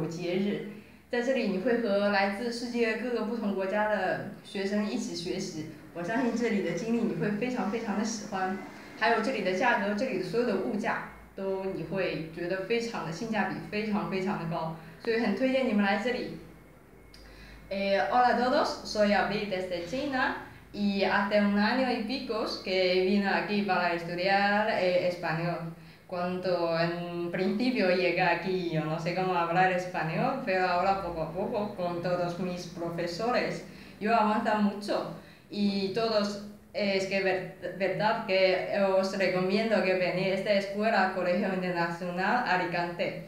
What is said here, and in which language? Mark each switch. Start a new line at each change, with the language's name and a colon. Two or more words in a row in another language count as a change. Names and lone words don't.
Chinese: 节日，在这里你会和来自世界各个不同国家的学生一起学习，我相信这里的经历你会非常非常的喜欢，还有这里的价格，这里的所有的物价都你会觉得非常的性价比非常非常的高，所以很推荐你们来这里。
Spanish: Hola a todos, soy Abril desde China y hace 1 año y pico que vine aquí para estudiar español. Cuando en principio llegué aquí yo no sé cómo hablar español, pero ahora poco a poco con todos mis profesores yo avanzo mucho y todos es que verdad que os recomiendo que vengáis a esta escuela Colegio Internacional Alicante.